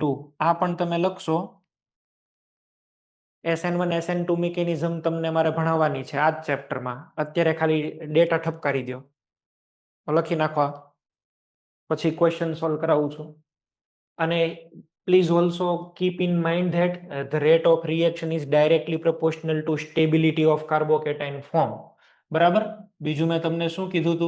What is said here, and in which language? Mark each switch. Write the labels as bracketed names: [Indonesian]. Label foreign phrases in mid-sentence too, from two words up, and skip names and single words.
[Gujarati] આ પણ તમે લખશો. SN1 SN2 મિકેનિઝમ તમને મારે ભણાવવાની છે આ જ ચેપ્ટરમાં. અત્યારે ખાલી ડેટા ઠપકારી દો, લખી નાખવા, પછી [English] question solve [Gujarati] કરાવું છું. [English] અને Please also keep in mind that the rate of reaction is directly proportional to stability of carbocation form. [Gujarati] બરાબર. બીજું મેં તમને શું કીધું હતું?